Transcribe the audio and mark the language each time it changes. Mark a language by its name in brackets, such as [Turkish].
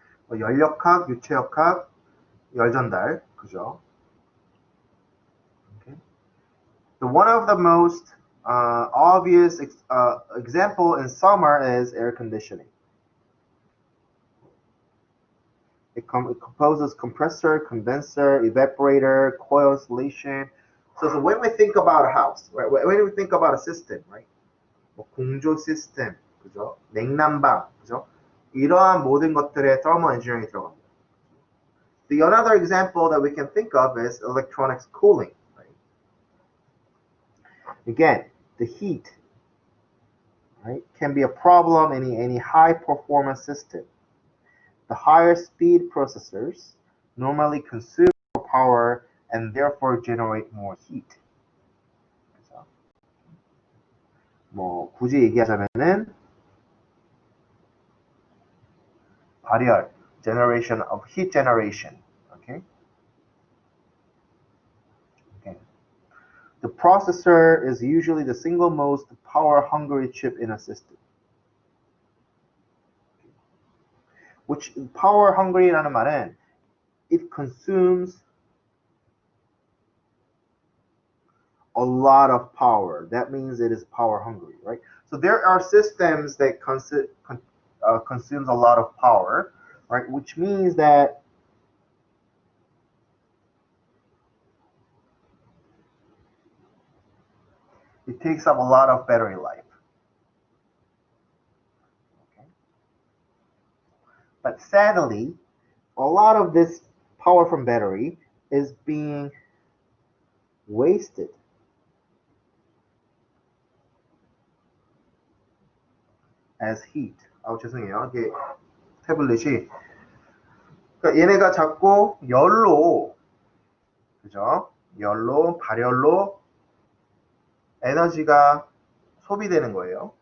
[Korean] 연력학, 유체역학, 열전달, 그죠? [English] Okay. One of the most obvious example in summer is air conditioning. It composes compressor, condenser, evaporator, coil insulation. So when we think about a house, right? When we think about a system, right? [Korean] 공조 시스템, 그죠? 냉난방, 그죠? 이러한 모든 것들에 thermal engineering 들어갑니다. [English] The another example that we can think of is electronics cooling. Right? Again, the heat, right, can be a problem in any high performance system. The higher speed processors normally consume more power and therefore generate more heat. [Korean] 그래서 뭐 굳이 얘기하자면은 발열, [English] generation of heat generation. Okay. Okay. The processor is usually the single most power-hungry chip in a system. Which [Korean] power-hungry라는 말은 [English] it consumes a lot of power. That means it is power-hungry, right? So there are systems that consumes a lot of power, right? Which means that it takes up a lot of battery life. Okay. But sadly, a lot of this power from battery is being wasted as heat. [Korean] 죄송해요. 이게 태블릿이 그러니까 얘네가 자꾸 열로, 그죠? 열로, 발열로 에너지가 소비되는 거예요.